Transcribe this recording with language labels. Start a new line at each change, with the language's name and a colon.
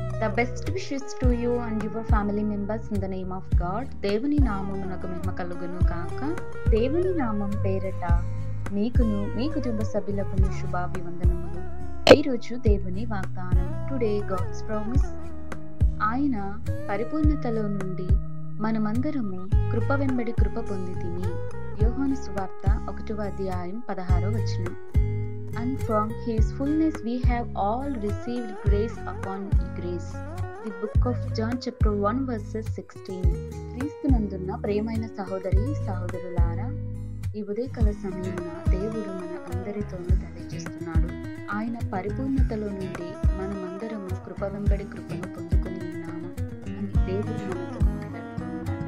English: The best wishes to you and your family members in the name of God.
Telugu: దేవుని నామమునకు మహిమ కలుగును కాక. దేవుని నామం పేరట మీకును మీ కుటుంబ సభ్యులకును శుభాభివందనములు. ఈరోజు దేవుని వాగ్దానం.
English: Today God's promise.
Telugu: ఆయన పరిపూర్ణతలో నుండి మనమందరము కృప వెంబడి కృప పొందితిమి. యోహాను సువార్త 1వ అధ్యాయం 16వ వచనం.
English: And from his fullness we have all received grace upon grace. The book of John chapter 1 verses 16.
Telugu: క్రీస్తునందున్న ప్రియమైన సహోదరి సహోదరులారా, ఈ ఉదయకాల సమయమున దేవుడు మన అందరితోనూ తెలియజేస్తున్నాడు. ఆయన పరిపూర్ణతలో నుండి మనమందరము కృప వెంబడి కృపను పొందుకొని ఉన్నాము అని దేవుడు మనతో మాట్లాడుతున్నాడు.